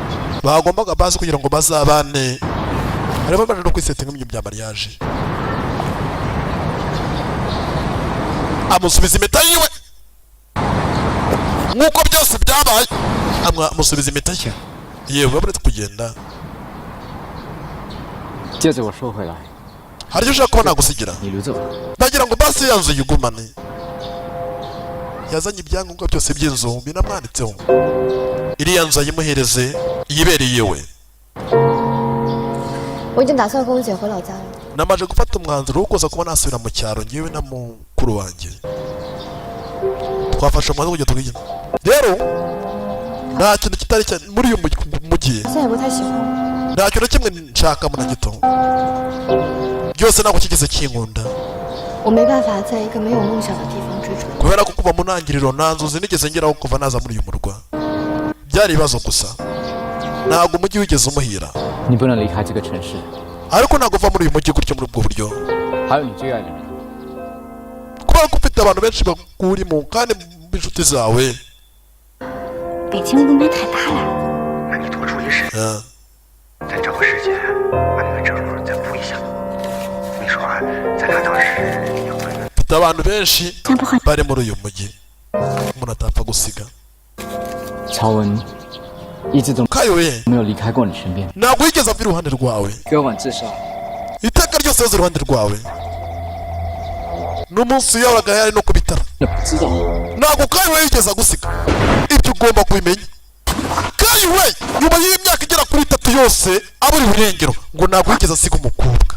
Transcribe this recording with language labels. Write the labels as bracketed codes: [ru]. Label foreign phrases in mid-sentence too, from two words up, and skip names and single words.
[rw] bagombaga basi kugira ngo bazabane arimo baje no kwisetinga ibintu bya mariage amusubiza impeta yiwe nk'uko byose byabaye, amusubiza impeta ye. yewe uretse kugenda [zh] 戒指我收回来， [rw] hari icyo ushaka kuba nagusigira? [zh] 你留着吧。 [rw] ndagira ngo basi ya nzu yigumane. yazanye ibyangombwa byose by'inzu binamwanditseho, iriya nzu ayimuhereze yibereye we. [zh] 我已经打算跟我姐回老家了。 [rw] namaje gufata umwanzuro wo kuza kuba nasubira mu cyaro ngewe na mukuru wanjye. twafashe umwanzuro wo kujya tugenda. rero nta kintu kitari muri uyu mujyi, [zh] 现在也不太喜欢。 [rw] nta kintu kimwe nshaka mu na gito, byose ntabwo kigeze kinkunda. [zh] 我没办法在一个没有梦想的地方追逐。 [rw] kubera ko kuva mu ntangiriro nta nzozi nigeze ngeraho kuva naza muri uyu murwa. byari ibibazo gusa, ntabwo umujyi wigeze umuhira. [zh] 你不能离开这个城市， [rw] ariko ntabwo uva muri uyu mujyi gutyo muri ubwo buryo. [zh] 还有你最爱的人。 [rw] kubera ko ufite abantu benshi bakurimo kandi b'inshuti zawe. [zh] 北京雾霾太大了。那你多注意时间，再找个时间把那个证再补一下。你说咱俩当时有没有？ [rw] mfite abantu benshi bari muri uyu mujyi umuntu atapfa gusiga. [zh] 曹文一直都 kayoye 没有离开过你身边。 [rw] ntabwo yigeze ava iruhande rwawe. [zh] 割腕自杀， [rw] iteka ryose yaza iruhande rwawe. n'umunsi yahoraga yari no ku bitaro. [zh] 知道。 [rw] ntabwo kayoye yigeze agusiga, ibyo ugomba kubimenya. kayoye nyuma y'imyaka igera kuri 3 yose abura irengero ngo ntabwo yigeze asiga umukobwa.